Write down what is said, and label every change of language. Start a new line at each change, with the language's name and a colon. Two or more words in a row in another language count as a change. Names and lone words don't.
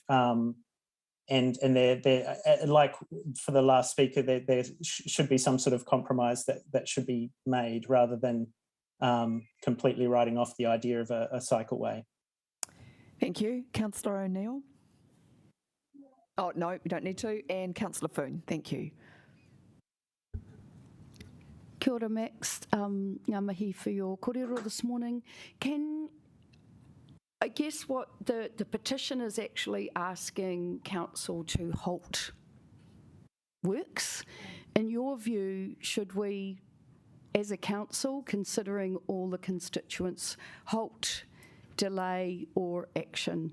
English: And they're like for the last speaker, there should be some sort of compromise that should be made rather than completely writing off the idea of a cycleway. Thank you. Councillor O'Neill? Oh, no, we don't need to. And Councillor Foon, thank you.
Māori: Kia ora, Max. Ngā mihi
English: for your kōrero this morning. I guess what the petition is actually asking council to halt works. In your view, should we, as a council, considering all the constituents, halt, delay or action?